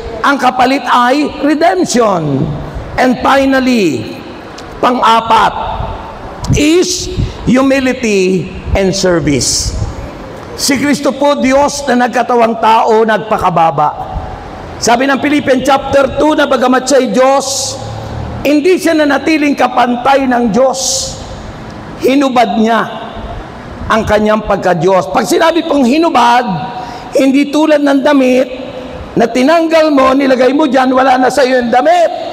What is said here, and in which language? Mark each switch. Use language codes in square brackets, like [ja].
[tl] Ang kapalit ay redemption. [en] And finally, [tl] pang-apat [en] is humility and service. [tl] Si Kristo po, Diyos na nagkatawang tao, nagpakababa. Sabi ng Philippians chapter 2 na bagamat siya'y Diyos, hindi siya nanatiling kapantay ng Diyos. Hinubad niya ang kanyang pagka-Diyos. Pag sinabi pong hinubad, hindi tulad ng damit na tinanggal mo, nilagay mo dyan, wala na sa iyo yung damit.